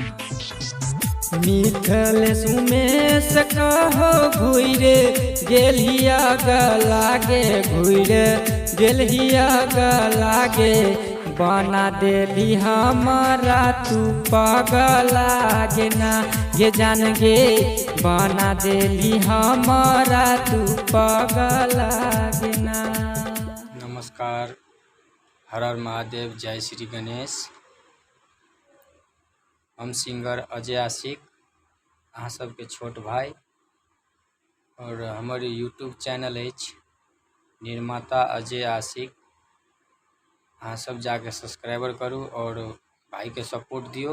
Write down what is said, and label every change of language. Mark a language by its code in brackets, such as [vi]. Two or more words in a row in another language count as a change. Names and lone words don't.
[mai] मिथलेश उमेश कहो घुरे गेलिया गलागे घुरे गेलिया गलागे बना देली हमारा तू पगला गे ना ये जान गे बना देली हमारा तू पगला गे ना। नमस्कार, हर हर महादेव, जय श्री गणेश। हम सिंगर अजय आशिक अहाँ सबके छोट भाई और हमारे यूट्यूब चैनल अछि निर्माता अजय आशिक। अहाँ सब जाके सब्सक्राइबर करू और भाई के सपोर्ट दियो।